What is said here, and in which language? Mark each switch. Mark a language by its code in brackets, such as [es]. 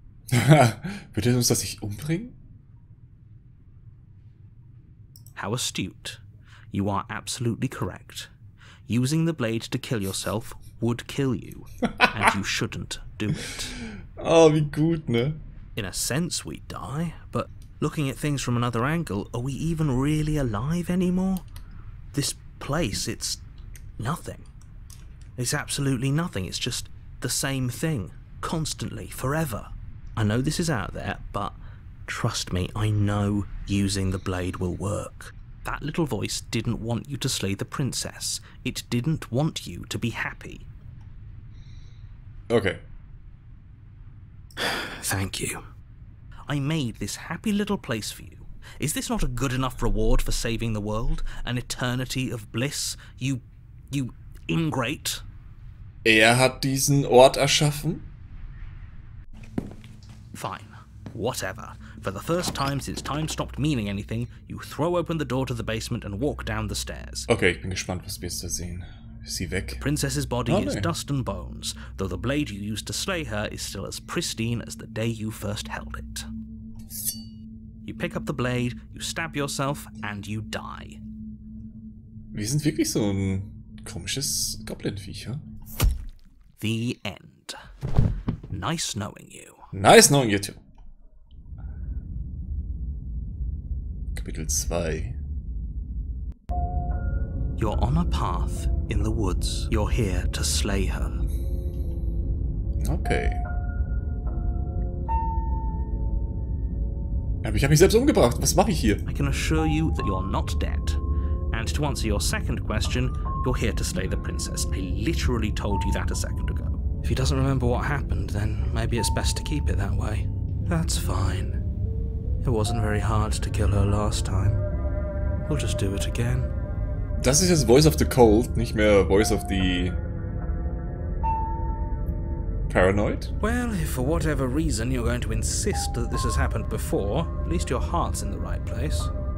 [de] Wird er uns das nicht umbringen? [en] How astute. You are absolutely correct. Using the blade to kill yourself would kill you, and you shouldn't do it. Oh, wie gut, ne? In a sense, we die, but looking at things from another angle, are we even really alive anymore? This place, it's nothing. It's absolutely nothing. It's just the same thing, constantly, forever. I know this is out there, but trust me, I know using the blade will work. That little voice didn't want you to slay the princess. It didn't want you to be happy. Okay. Thank you. I made this happy little place for you. Is this not a good enough reward for saving the world? An eternity of bliss? You ingrate? [de] Er hat diesen Ort erschaffen? [en] Fine. Whatever. For the first time since time stopped meaning anything, you throw open the door to the basement and walk down the stairs. [de] Okay, ich bin gespannt, was wir jetzt da sehen. Ist sie weg? [en] Princess's body is Okay. dust and bones, though the blade you used to slay her is still as pristine as the day you first held it. You pick up the blade, you stab yourself, and you die. [de] Wir sind wirklich so ein komisches Goblin-Viech, ja? [en] The end. Nice knowing you. Nice knowing you too. [de] Kapitel 2. [en] You're on a path in the woods. You're here to slay her. Okay. [de] Aber ich habe mich selbst umgebracht. Was mache ich hier? [en] I can assure you that you're not dead. And to answer your second question, you're here to slay the princess. I literally told you that a second ago. If he doesn't remember what happened, then maybe it's best to keep it that way. That's fine. It wasn't very hard to kill her last time. We'll just do it again. [de] Das ist jetzt Voice of the Cold, nicht mehr Voice of the Paranoid? [en] Well, if for whatever reason you're going to insist that this has happened before, at least your heart's in the right place.